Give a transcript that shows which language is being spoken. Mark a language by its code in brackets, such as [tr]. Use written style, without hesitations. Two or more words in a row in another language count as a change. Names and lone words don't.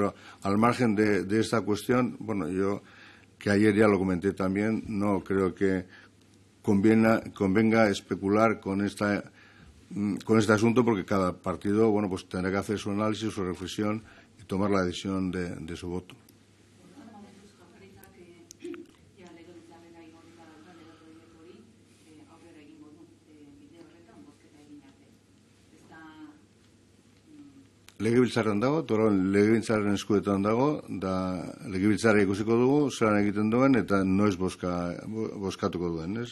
[es] Pero al margen de esta cuestión, bueno, yo, que ayer ya lo comenté también, no creo que convenga especular con este asunto, porque cada partido, bueno, pues tendrá que hacer su análisis, su reflexión y tomar la decisión de su voto. [eu] Legebiltzarrean dago, legebiltzarren eskuetan dago, da legebiltzarra ikusiko dugu, zelan egiten duen, eta noiz bozkatuko duen, ez?